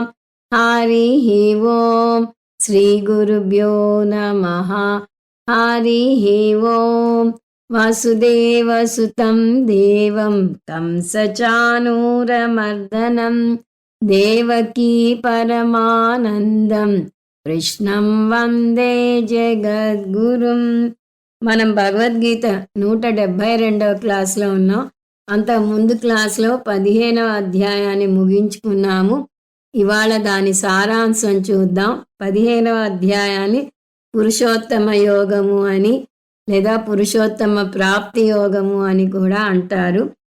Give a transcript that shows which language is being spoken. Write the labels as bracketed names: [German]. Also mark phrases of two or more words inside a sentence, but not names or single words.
[Sanskrit] हरिः ओं श्रीगुरुभ्यो नमः। हरिः ओं वसुदेवसुतं देवं कंसचाणूरमर्दनं देवकी परमानन्दं కృష్ణం వందే జగద్గురుం. [Telugu] మనం భగవద్గీత 172వ క్లాస్లో ఉన్నాం. అంత ముందు క్లాస్లో 15వ అధ్యాయాన్ని ముగించుకున్నాము. ఇవాళ దాని సారాంశం చూద్దాం. 15వ అధ్యాయాన్ని పురుషోత్తమ యోగము అని లేదా పురుషోత్తమ ప్రాప్తి యోగము అని కూడా అంటారు.